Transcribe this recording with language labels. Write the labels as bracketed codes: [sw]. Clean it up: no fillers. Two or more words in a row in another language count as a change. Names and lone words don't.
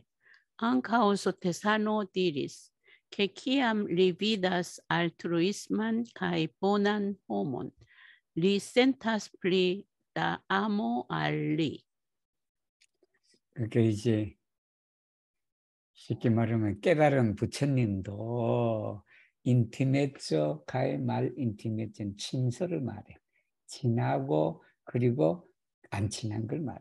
[eo] Ankaŭ Sotesano diris, che kiam li vidas altruisman kaj bonan homon, li sentas pli da amo al li. [ko] 그러니까 이제 쉽게 말하면 깨달은 부처님도 인티메죠 가의 말 인티메죠 친서를 말해. 친하고 그리고 안 친한 걸 말해.